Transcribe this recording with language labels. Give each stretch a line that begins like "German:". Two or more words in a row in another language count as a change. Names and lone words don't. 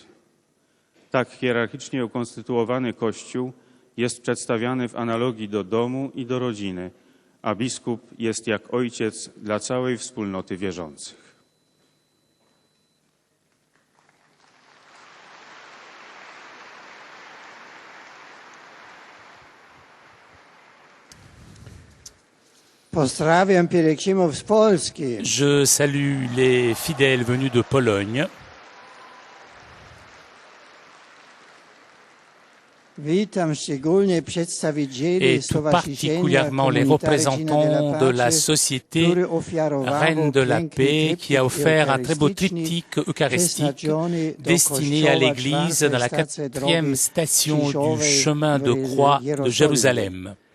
Polish: Tak hierarchicznie ukonstytuowany Kościół jest przedstawiany w analogii do domu i do rodziny, a biskup jest jak ojciec dla całej wspólnoty wierzących. Pozdrawiam pielgrzymów z Polski.
French: Je salue les fidèles venus de Pologne.
Polish: Witam szczególnie przedstawicieli
French: Et tout particulièrement les représentants de la Société Reine de la Paix qui a offert un très beau triptyque eucharistique destiné à l'Église dans la 4e station du chemin de croix de Jérusalem.